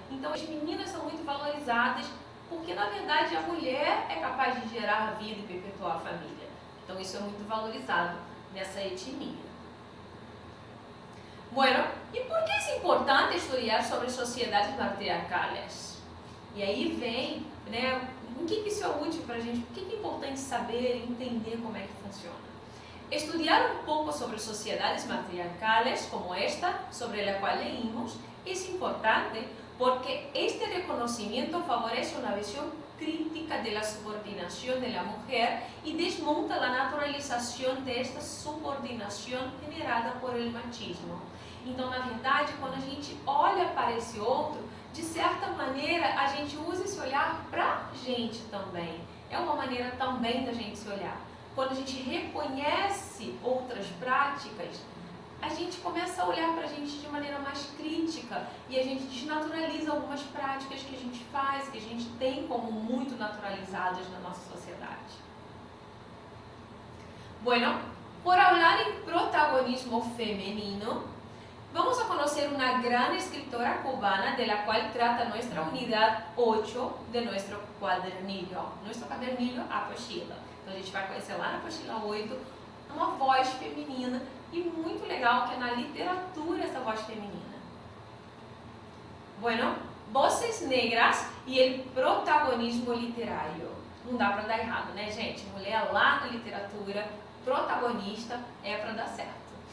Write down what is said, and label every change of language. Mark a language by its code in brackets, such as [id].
[pt] Então, as meninas são muito valorizadas, porque na verdade a mulher é capaz de gerar a vida e perpetuar a família. Então, isso é muito valorizado nessa etnia. [es] Bueno, [pt] e por que é importante estudar sobre [es] sociedades matriarcales? [pt] E aí vem, né, em que isso é útil para a gente? Por que é importante saber e entender como é que funciona? [es] Estudar un poco sobre sociedades matriarcales como esta, sobre la cual leímos, es importante porque este reconocimiento favorece una visión crítica de la subordinación de la mujer y desmonta la naturalización de esta subordinação generada por el machismo. [pt] Então, na verdade, quando a gente olha para esse outro, de certa maneira, a gente usa esse olhar para a gente também. É uma maneira também da gente se olhar. Quando a gente reconhece outras práticas, a gente começa a olhar para a gente de maneira mais crítica e a gente desnaturaliza algumas práticas que a gente faz, que a gente tem como muito naturalizadas na nossa sociedade. [es] Bueno, [pt] por falar em protagonismo feminino, [es] vamos a conocer una gran escritora cubana de la cual trata nuestra unidad 8 de nuestro cuadernillo. Nuestro cuadernillo, [pt] a apostila. Então a gente vai conhecer lá na apostila 8 uma voz feminina e muito legal que é na literatura essa voz feminina. [es] Bueno, Voces Negras e el protagonismo literário. [pt] Não dá para dar errado, né, gente? Mulher lá na literatura, protagonista, é para dar certo.